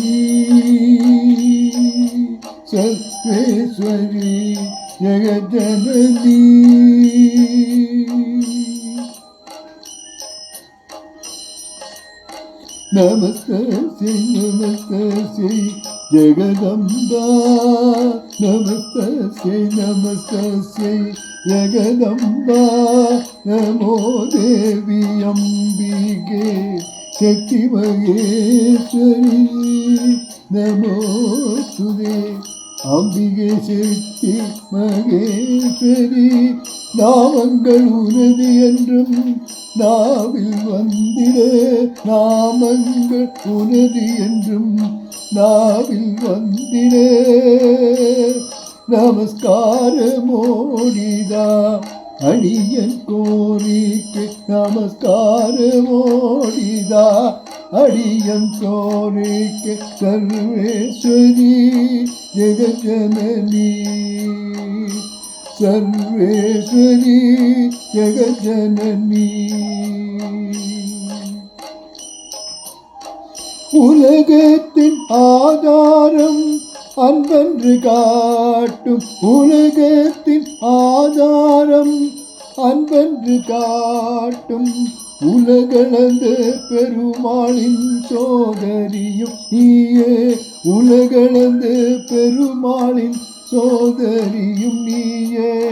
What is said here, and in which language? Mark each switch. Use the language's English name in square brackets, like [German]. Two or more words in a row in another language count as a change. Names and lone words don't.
[Sanskrit] सर्वेश्वरी जगज्जननी नमस्ते नमस्ते जगदम्बा नमस्ते जगदम्बा नमो देवी अम्बिके शक्ति महेश्वरी नमोस्तुते अम्बिके शक्ति महेश्वरी [Tamil] நாமங்கள் உனது என்றும் நாவில் வந்திட நாமங்கள் உனது என்றும் நாவில் வந்திட நமஸ்காரமோடிதா அடியன் கோரிக்கை நமஸ்காரமோடிதா அடியன் கோரிக்கை [Sanskrit] सर्वेश्वरी जगज्जननी सर्वेश्वरी जगज्जननी [Tamil] உலகத்தின் ஆதாரம் அன்பென்று காட்டும் உலகத்தின் ஆதாரம் அன்பென்று காட்டும் உலகளந்த பெருமாளின் சோதரியும் நீயே உலகளந்த பெருமாளின் சோதரியும் நீயே